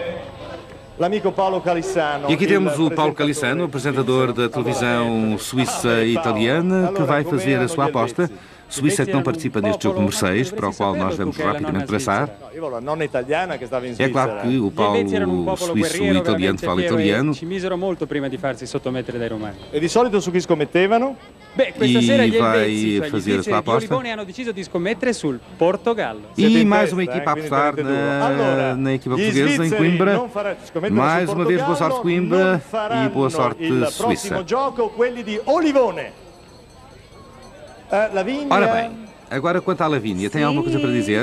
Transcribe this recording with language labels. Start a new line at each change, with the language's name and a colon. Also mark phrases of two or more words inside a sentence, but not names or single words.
Portuguese: E aqui temos o Paulo Calissano, apresentador da televisão suíça e italiana, que vai fazer a sua aposta. Suíça que não participa neste jogo número 6, para o qual nós vamos rapidamente traçar. É claro que o Paulo suíço e italiano fala italiano.
Italian: E di solito su chi scommettevano?
Portuguese: E vai fazer a sua aposta. E mais uma equipa a apostar na equipa portuguesa, em Coimbra. Mais uma vez, boa sorte Coimbra e boa sorte Suíça. Ora bem, agora quanto à Lavínia, tem alguma coisa para dizer?